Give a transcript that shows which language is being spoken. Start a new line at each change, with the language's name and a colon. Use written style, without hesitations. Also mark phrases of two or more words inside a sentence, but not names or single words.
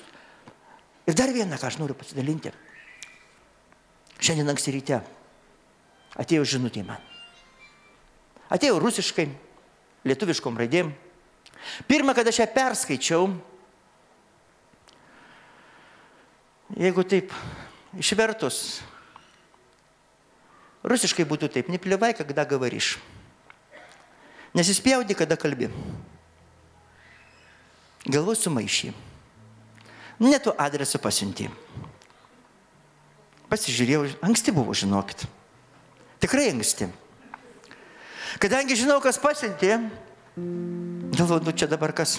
Lithuanian: Ir dar vieną, ką aš noriu pasidalinti. Šiandien anksti ryte atėjo žinutė man. Atėjo rusiškai, lietuviškom raidėm. Pirmą, kada aš ją perskaičiau, jeigu taip išvertus, rusiškai būtų taip,
Russian: не плевай, когда говоришь.
Lithuanian: Nesispjaudi, kada kalbi. Galvoj sumaišy. Ne tu adresu pasiuntė. Pasižiūrėjau, anksti buvo, žinokit. Tikrai anksti. Kadangi žinau, kas pasiuntė, galvoju, nu čia dabar kas.